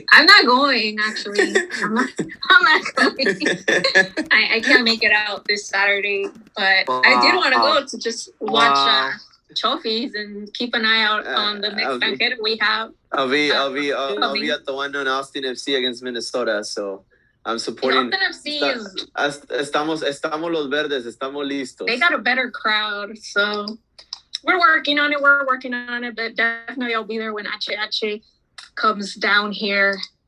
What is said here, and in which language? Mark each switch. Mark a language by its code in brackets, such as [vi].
[en] I'm not going, actually. I'm not going. I can't make it out this Saturday, but I did want to go to just watch trophies and keep an eye out on the extranjero we have. I'll be at the one on Austin FC against Minnesota, so I'm supporting. Austin FC [es] estamos los verdes, estamos listos. [en] They got a better crowd, so we're working on it. But definitely I'll be there when H comes down here.